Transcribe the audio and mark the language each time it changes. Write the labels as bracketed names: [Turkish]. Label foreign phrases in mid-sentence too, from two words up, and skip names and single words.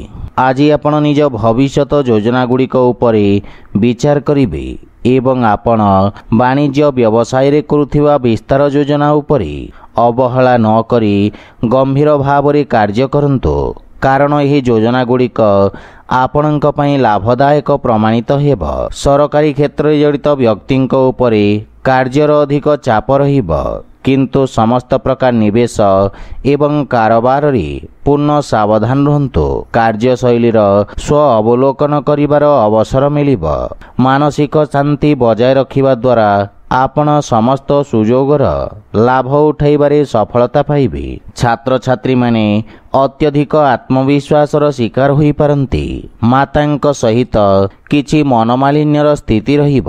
[Odia] ଆଜି ଆପଣ ନିଜ ଭବିଷ୍ୟତ ଯୋଜନା ଗୁଡ଼ିକ ଉପରେ ବିଚାର କରିବେ ଏବଂ ଆପଣ ବାଣିଜ୍ୟ ବ୍ୟବସାୟ ରେ କରୁଥିବା ବିସ୍ତାର ଯୋଜନା ଉପରେ ଅବହେଳା ନ କରି ଗମ୍ଭୀର ଭାବ ରେ କାର୍ଯ୍ୟ କରନ୍ତୁ କାରଣ ଏହି ଯୋଜନା ଗୁଡ଼ିକ ଆପଣଙ୍କ ପାଇଁ ଲାଭଦାୟକ ପ୍ରମାଣିତ ହେବ। ସରକାରୀ କ୍ଷେତ୍ର ରେ ଜଡ଼ିତ ବ୍ୟକ୍ତିଙ୍କ ଉପରେ କାର୍ଯ୍ୟର ଅଧିକ ଚାପ ରହିବ କିନ୍ତୁ ସମସ୍ତ ପ୍ରକାର ନିବେଶ ଏବଂ କାରବାର ରେ ପୂର୍ଣ୍ଣ ସାବଧାନ ରହନ୍ତୁ। କାର୍ଯ୍ୟଶୈଳୀ ସ୍ୱ ଅବଲୋକନ କରିବାର ଅବସର ମିଳିବ। ମାନସିକ ଶାନ୍ତି ବଜାୟ ରଖିବା ଦ୍ୱାରା ଆପଣ ସମସ୍ତ ସୁଯୋଗର ଲାଭ ଉଠାଇବାରେ ସଫଳତା ପାଇବେ। ଛାତ୍ର ଛାତ୍ରୀ ମାନେ ଅତ୍ୟଧିକ ଆତ୍ମବିଶ୍ୱାସର ଶିକାର ହୋଇ ପାରନ୍ତି। ମାତାଙ୍କ ସହିତ କିଛି ମନମାଳିନ୍ୟର ସ୍ଥିତି ରହିବ।